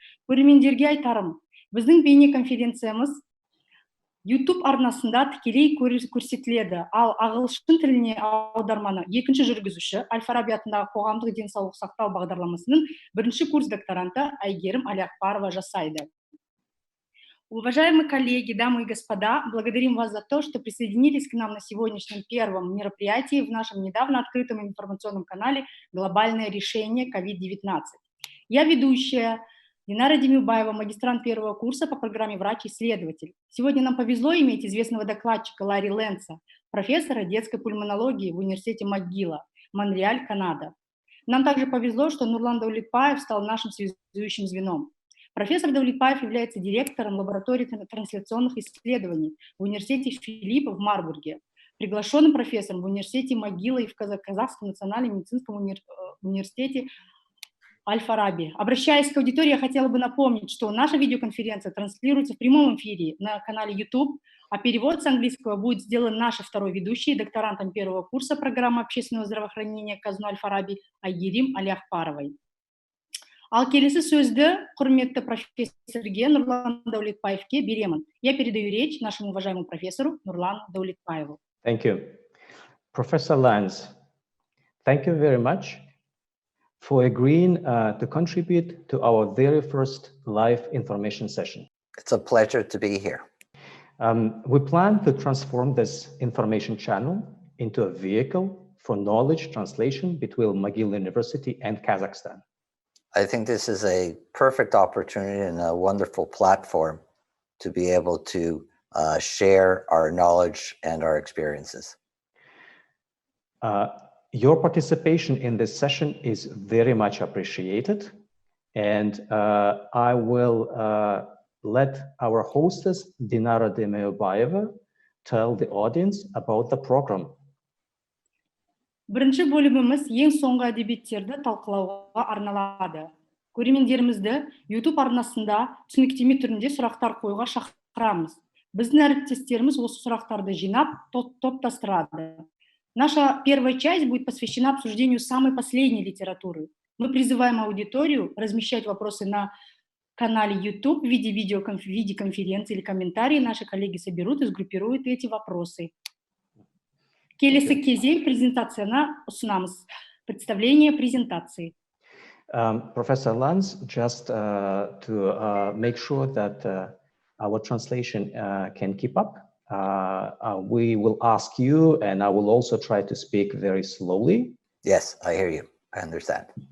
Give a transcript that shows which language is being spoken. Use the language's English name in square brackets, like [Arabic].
[Kazakh] Көрермендерге айтарым, біздің бейнеконференциямыз YouTube арнасында тікелей көрсетіледі, ал ағылшын тіліне аударманы екінші жүргізуші Әл-Фараби атындағы қоғамдық денсаулық сақтау бағдарламасының бірінші курс докторанты Айгерім Алияқпарова жасайды. [Russian] Уважаемые коллеги, дамы и господа, благодарим вас за то, что присоединились к нам на сегодняшнем первом мероприятии в нашем недавно открытом информационном канале «Глобальное решение COVID-19». Я ведущая Динара Демеубаева, магистрант первого курса по программе «Врач-исследователь». Сегодня нам повезло иметь известного докладчика Ларри Ленса, профессора детской пульмонологии в университете МcGill, Монреаль, Канада. Нам также повезло, что Нурлан Даулетбаев стал нашим связующим звеном. Профессор Даулетбаев является директором лаборатории трансляционных исследований в университете Филипп в Марбурге, приглашенным профессором в университете МcGill и в Казахстанском национальном медицинском университете Аль-Фараби. Обращаясь к аудитории, я хотела бы напомнить, что наша видеоконференция транслируется в прямом эфире на канале YouTube, а перевод с английского будет сделан нашей второй ведущей, докторантом первого курса программы общественного здравоохранения Казну Аль-Фараби Айгерім Алияқпаровой. [Kazakh] Ал келесі сөзді құрметті профессорге Нурлан Даулетбаевке беремін. [Russian] Я передаю речь нашему уважаемому профессору Нурлану Даулетбаеву. [English] Thank you. Professor Lance, thank you very much for agreeing to contribute to our very first live information session. It's a pleasure to be here. We plan to transform this information channel into a vehicle for knowledge translation between McGill University and Kazakhstan. I think this is a perfect opportunity and a wonderful platform to be able to share our knowledge and our experiences. Your participation in this session is very much appreciated, and I will let our hostess, Dinara Demeubayeva, tell the audience about the program. [Kazakh] Бірінші бөліміміз ең соңғы әдебиеттерді талқылауға арналады. Көрермендерімізді YouTube арнасында түсініктеме түрінде сұрақтар қоюға шақырамыз. Біздің әріптестеріміз осы сұрақтарды жинап, топтастырады. [Russian] Наша первая часть будет посвящена обсуждению самой последней литературы. Мы призываем аудиторию размещать вопросы на канале YouTube в виде видеоконференции или комментарии. Наши коллеги соберут и сгруппируют эти вопросы. [Kazakh] Келесі кезең презентацияны ұсынамыз. [Russian] Представление презентации. [English] Professor Lance, just to make sure that our translation can keep up, we will ask you, and I will also try to speak very slowly. Yes, I hear you. I understand.